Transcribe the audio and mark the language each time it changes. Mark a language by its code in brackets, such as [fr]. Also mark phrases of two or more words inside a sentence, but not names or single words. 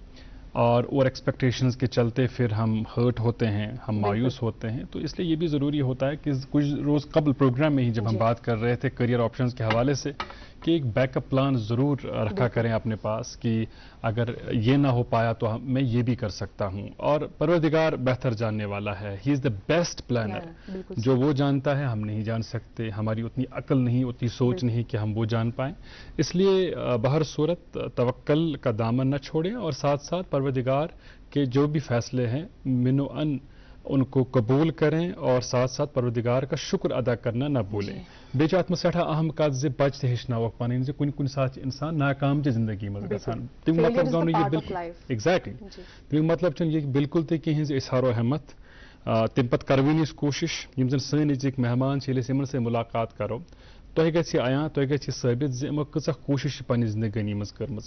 [ur] اور [en] over expectations [ur] کے چلتے پھر ہم ہرٹ ہوتے ہیں، ہم مایوس ہوتے ہیں، تو اس لیے یہ بھی ضروری ہوتا ہے کہ کچھ روز قبل پروگرام میں ہی جب ہم بات کر رہے تھے [en] career options [ur] کے حوالے سے، کہ ایک [en] backup plan [ur] ضرور رکھا کریں اپنے پاس کہ اگر یہ نہ ہو پایا تو میں یہ بھی کر سکتا ہوں، اور پروردگار بہتر جاننے والا ہے، [en] He is the best planner, [ur] جو وہ جانتا ہے ہم نہیں جان سکتے، ہماری اتنی عقل نہیں، اتنی سوچ نہیں کہ ہم وہ جان پائیں۔ اس لیے بہر صورت توکل کا دامن نہ چھوڑیں اور ساتھ ساتھ پروردگار کے جو بھی فیصلے ہیں من و ان کو قبول کریں اور ساتھ ساتھ پروردگار کا شکر ادا کرنا نہ بھولیں۔ [ks] بیچ ات سٹھا اہم کت زِ بچہ تہ ہیچناوک پنن زِ کن سات انسان ناکام تہ زندگی مز گژھان، تمیک مطلب گو یہ بالکل ایگزیکٹلی تمیک مطلب چھ یہ بالکل تہ کہین زِ أسۍ ہارو ہمت، تم پتہ کرونی کوشش یم زن سن أزِک مہمان چھِ، ییٚلہِ أسۍ یمن سۭتۍ ملاقات کرو تۄہہِ گژھِ عیان، تۄہہِ گژھِ ثٲبت زِ یمو کۭژاہ کوشش چھِ پننہِ زندگٲنی منٛز کٔرمٕژ۔